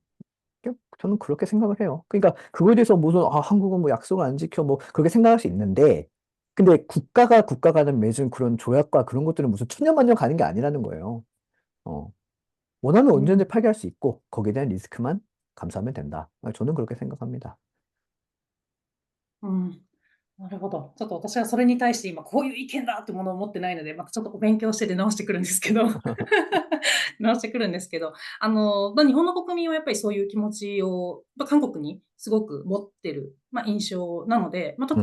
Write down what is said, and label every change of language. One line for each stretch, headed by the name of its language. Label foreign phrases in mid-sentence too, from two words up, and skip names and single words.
Korean: 저는 그렇게 생각을 해요. 그러니까 그거에 대해서 무슨 한국은 뭐 약속을 안 지켜 뭐 그렇게 생각할 수 있는데 근데 국가 간에 맺은 그런 조약과 그런 것들은 무슨 천년만년 가는 게 아니라는 거예요. 어. 원하면 언제든지 음, 파기할 수 있고 거기에 대한 리스크만 감수하면 된다. 저는 그렇게 생각합니다.
Japanese: うん。なるほど。ちょっと私はそれに対して今こういう意見だってものを持ってないので、またちょっとお勉強してて直してくるんですけど直してくるんですけど、日本の国民はやっぱりそういう気持ちを、韓国にすごく持ってる、印象なので、特